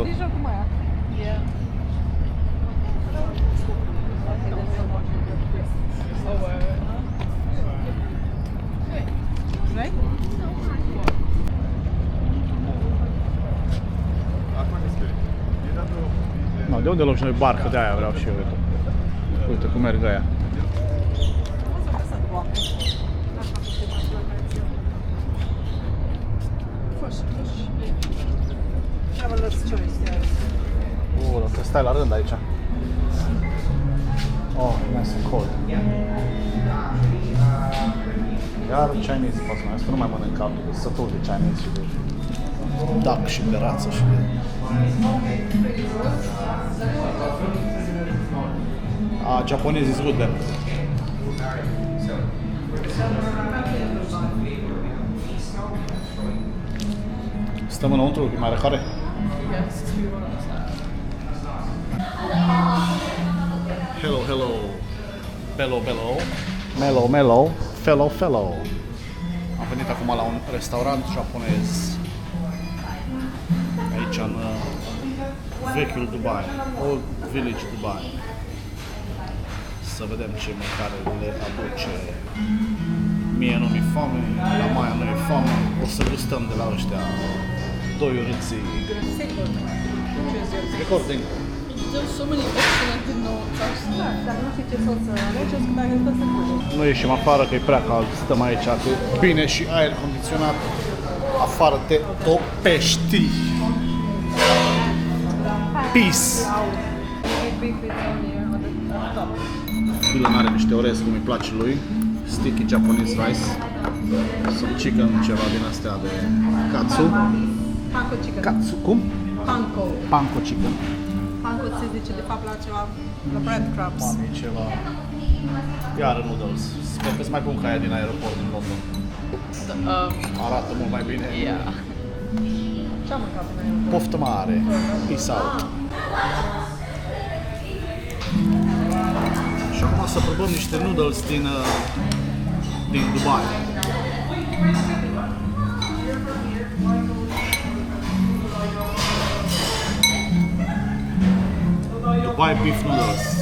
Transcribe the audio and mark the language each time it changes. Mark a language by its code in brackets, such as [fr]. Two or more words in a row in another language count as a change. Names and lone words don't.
[en] Yeah. Right? No, [ro] de unde luăm și noi barcă? De aia vreau și eu, uite. Uite cum merg aia. [en] Traveler's choice, yeah. [ro] Dacă stai la rând aici. [en] Oh, nice and cold. [ro] Iar Chinese poți mai, asta nu mai mănânc altul, de sătul de Chinese și de duck și de rață și de... [en] Japonese is good then. [ro] Stăm înăuntru, e mai răcoare? [en] Hello, hello. Bello, bello. Mellow, mellow. Fellow, fellow. [ro] Am venit acum la un restaurant japonez. Aici în vechiul Dubai. Old Village Dubai. Să vedem ce mâncare le aduce. Mie nu mi-e foame, la Maia nu e foame. O să gustăm de la ăștia doi urâții. [en] Recording. There's so many options I didn't know what to start. [ro] Dar nu știu ce să alegi, o să dacă tot să cumperi. Nu ieșim afară că e prea cald, stăm aici că bine și aer condiționat. Afară te topești. [en] Peace. Big bit on here on the top. [ro] Dylan are niște orez cum îi place lui. [en] Sticky Japanese rice. Some chicken, [ro] ceva din astea de katsu. [en] Panko chicken. [ro] Katsu, cum? [en] Panko. Panko chicken. [ro] Panko se zice de fapt la ceva, la breadcrumbs. Mami, e ceva... Iar noodles. Sper că-s mai bun ca aia din aeroport din London. Arată mult mai bine. Ce am mâncat în aeroport? Poftă mare. [en] Peace out. [ro] Și acum să probăm niște noodles din Dubai. [en] Dubai beef noodles.